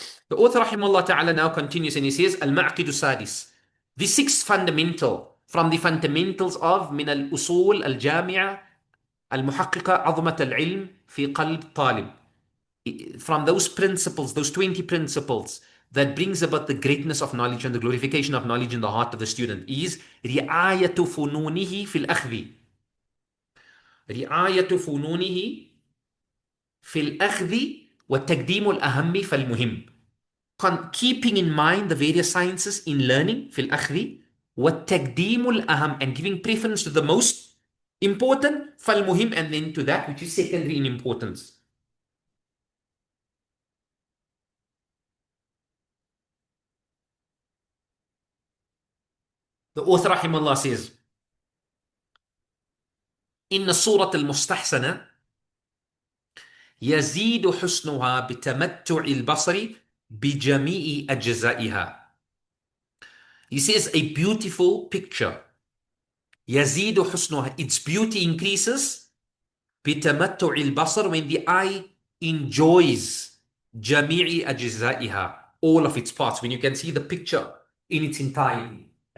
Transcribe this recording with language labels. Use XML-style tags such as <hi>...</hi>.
<en>The author rahimahullah ta'ala now continues and he says, Al-Ma'qidu Sadis, the sixth fundamental from the fundamentals of</en> <ar>من الأصول الجامعة المحققة عظمة العلم في قلب طالب.</ar> <en>From those principles, those 20 principles that brings about the greatness of knowledge and the glorification of knowledge in the heart of the student is</en> <ar>رعاية فنونه في الأخذ. رعاية فنونه في الأخذ والتقديم الأهم فالمهم.</ar> <en>Keeping in mind the various sciences in learning</en> <ar>في الأخذ والتقديم الأهم,</ar> <en>and giving preference to the most important</en> <ar>فالمهم,</ar> <en>and then to that which is secondary in importance. The author rahimahullah says,</en> <ar>إن الصورة المستحسنة يزيد حسنها بتمتع البصر بجميع أجزائها.</ar> <en>He says a beautiful picture,</en> <ar>يزيد حسنها,</ar> <en>its beauty increases</en> <ar>بتمتع البصر,</ar> <en>when the eye enjoys</en> <ar>جميع أجزائها,</ar> <en>all of its parts, when you can see the picture in its entirety.</en>